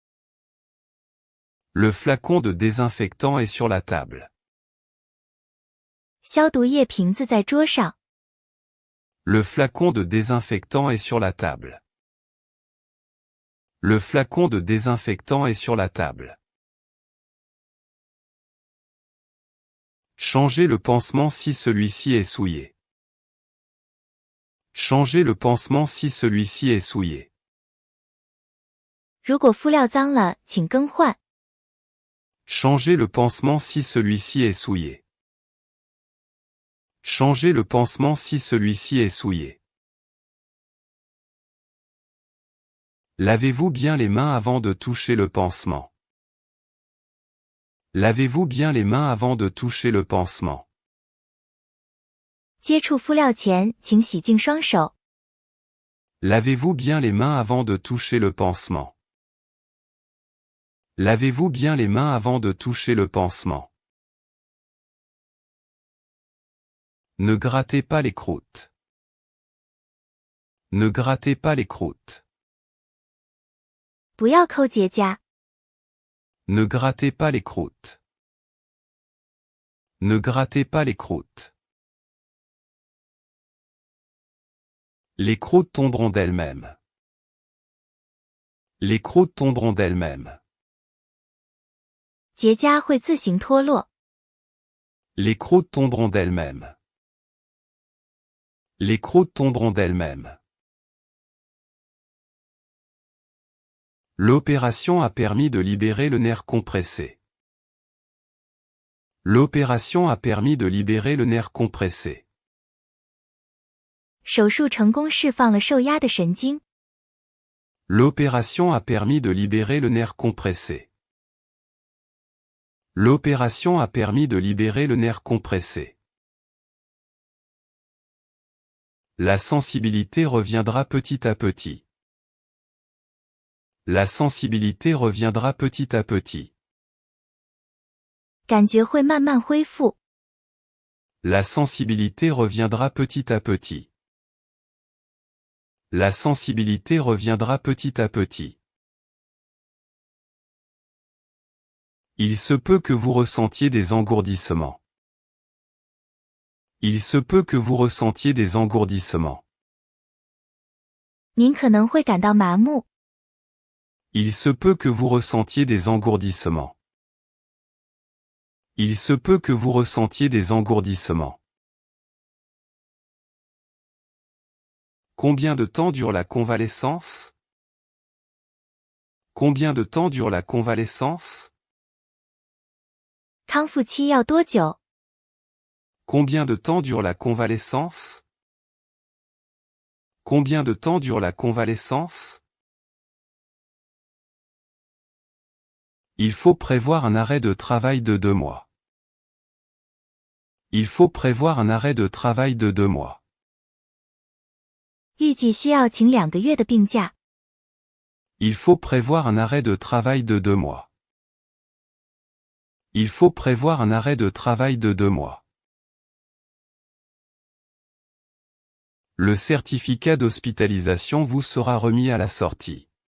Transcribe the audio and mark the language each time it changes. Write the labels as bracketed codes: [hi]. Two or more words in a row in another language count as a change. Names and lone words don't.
[fr] Le flacon de désinfectant est sur la table. [zh] 消毒液瓶子在桌上。 [fr] Le flacon de désinfectant est sur la table. Le flacon de désinfectant est sur la table. Changez le pansement si celui-ci est souillé. Changez le pansement si celui-ci est souillé. [zh] 如果敷料脏了，请更换。 [fr] Changez le pansement si celui-ci est souillé. Changez le pansement si celui-ci est souillé. Lavez-vous bien les mains avant de toucher le pansement. Lavez-vous bien les mains avant de toucher le pansement. [zh] 接触敷料前，请洗净双手。 [fr] Lavez-vous bien les mains avant de toucher le pansement. Lavez-vous bien les mains avant de toucher le pansement. Ne grattez pas les croûtes. Ne grattez pas les croûtes. [zh] 不要抠结痂。 [fr] Ne grattez pas les croûtes. Ne grattez pas les croûtes. Les croûtes tomberont d'elles-mêmes. Les croûtes tomberont d'elles-mêmes. [zh] 结痂会自行脱落。 [fr] Les croûtes tomberont d'elles-mêmes. Les croûtes tomberont d'elles-mêmes. L'opération a permis de libérer le nerf compressé. L'opération a permis de libérer le nerf compressé. [zh] 手术成功释放了受压的神经。 [fr] L'opération a permis de libérer le nerf compressé. L'opération a permis de libérer le nerf compressé. La sensibilité reviendra petit à petit. La sensibilité reviendra petit à petit. [zh] 感觉会慢慢恢复。 [fr] La sensibilité reviendra petit à petit. La sensibilité reviendra petit à petit. Il se peut que vous ressentiez des engourdissements. Il se peut que vous ressentiez des engourdissements. [zh] 您可能会感到麻木。 [fr] Il se peut que vous ressentiez des engourdissements. Il se peut que vous ressentiez des engourdissements. Combien de temps dure la convalescence? Combien de temps dure la convalescence? [zh] 康复期要多久？ [fr] Combien de temps dure la convalescence? Combien de temps dure la convalescence? Il faut prévoir un arrêt de travail de 2 mois. Il faut prévoir un arrêt de travail de 2 mois. [zh] 预计需要请2个月的病假。 [fr] Il faut prévoir un arrêt de travail de 2 mois. Il faut prévoir un arrêt de travail de 2 mois. Le certificat d'hospitalisation vous sera remis à la sortie.